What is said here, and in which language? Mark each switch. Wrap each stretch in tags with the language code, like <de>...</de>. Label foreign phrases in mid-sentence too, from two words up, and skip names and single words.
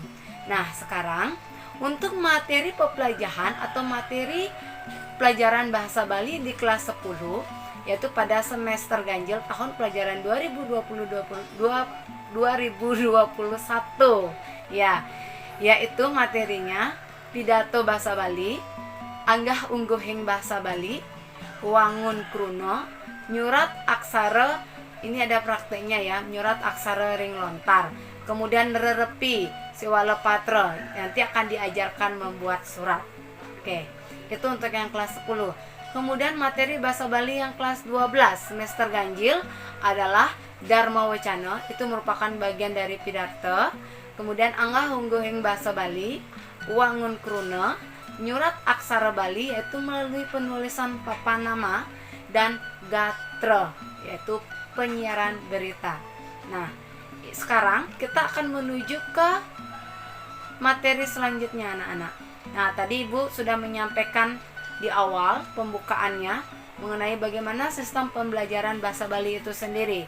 <id>Nah, sekarang untuk materi pembelajaran atau materi pelajaran bahasa Bali di kelas 10, yaitu pada semester ganjil tahun pelajaran 2021 ya, yaitu materinya pidato bahasa Bali,</id> <ban>anggah ungguhing bahasa Bali, wangun kruno, nyurat aksara,</ban> <id>ini ada prakteknya ya,</id> <ban>nyurat aksara ring lontar, kemudian rerepi siwala patra,</ban> <id>nanti akan diajarkan membuat surat. Oke, itu untuk yang kelas 10. Kemudian materi bahasa Bali yang kelas 12 semester ganjil adalah Dharma Wacana, itu merupakan bagian dari pidato. Kemudian</id> <ban>anggah ungguhing bahasa Bali, wangun kruna, nyurat aksara Bali</ban> <id>yaitu melalui penulisan papan nama, dan gatra yaitu penyiaran berita. Nah, sekarang kita akan menuju ke materi selanjutnya anak-anak. Nah, tadi Ibu sudah menyampaikan di awal pembukaannya mengenai bagaimana sistem pembelajaran bahasa Bali itu sendiri.</id>